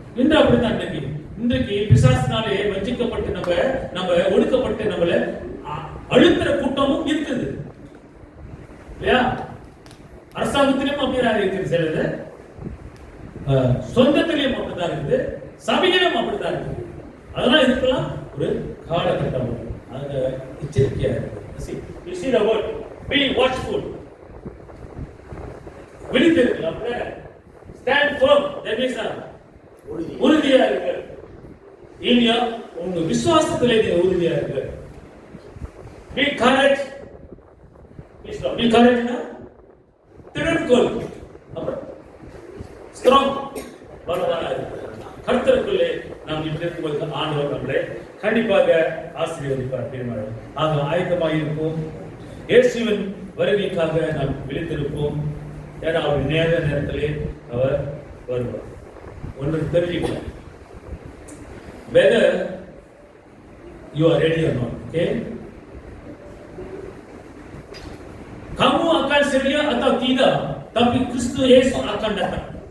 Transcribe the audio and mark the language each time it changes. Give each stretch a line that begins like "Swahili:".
Tamil: இன்று அப்படித்தான் இன்றைக்கு பிசாசினாலே வஞ்சிக்கப்பட்டு நம்ம ஒடுக்கப்பட்டு நம்மள அழுத்துற கூட்டமும் இருக்குது இல்லையா? அரசாங்கத்திலும் அப்படிதான் இருக்குது, சிலது சொந்தத்திலையும் அப்படித்தான் இருக்குது, சபையிலும் அப்படித்தான் இருக்குது. அதெல்லாம் இதுக்கெல்லாம் ஒரு காலகட்டம், அந்த எச்சரிக்கையா இருக்கு.
English: You see the word, be watchful.
Tamil: விழித்திருக்கலாம்,
English: stand firm, that means
Tamil: உறுதியா இருக்கு. இல்லையா? உங்க விசுவாசத்திலே நீங்க உறுதியா இருக்கு.
English: Be courage. Be courage na?
Tamil: திடன்கொள். அப்புறம் strong. பலவானா இருக்கு. கர்த்தருக்குள்ளே நாம் இப்படி இருக்கும்போது ஆண்டவர் நம்மளை கண்டிப்பாக ஆசீர்வதிப்பார். பெருமாள் ஆக ஆயத்தமாக இருப்போம். இயேசுவின் வருகைக்காக நாம் விழித்திருப்போம். ஏன்னா அவர் நேரத்திலே அவர் வருவார். ஒன்று தெரிஞ்சுக்கலாம்,
English: whether you are ready or not.
Malay: Okay, kamu akan sedia atau tidak, tapi Kristus Yesus akan datang.